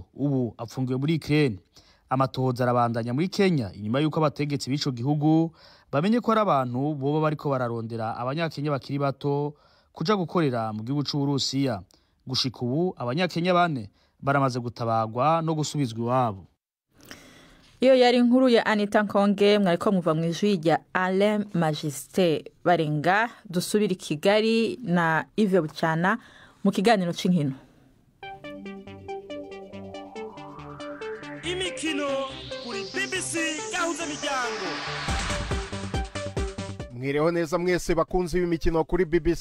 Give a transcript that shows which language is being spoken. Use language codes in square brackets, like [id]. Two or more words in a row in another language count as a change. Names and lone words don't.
[rn] Ubu apfungiwe muri Ukraine. Amatohoza arabandanya muri Kenya inyuma yuko abategetsi b'ico gihugu bamenye ko ari abantu boba bariko bararondera abanyakenya bakiri bato kuja gukorera mu gihugu c'Uburusiya. Gushika ubu abanyakenya 4 baramaze gutabagwa no gusubizwa iwabo. Iyo yari inkuru ya Anita Nkonge, mwariko muva mw'ijwi rya Alain Majesté Barenga. Dusubira i Kigali na Yves Bucyana mu kiganiro c'inkino. [rw] Imikino kuri BBC Gahuza Miryango. Mwireho neza mwese bakunzi b'imikino kuri BBC.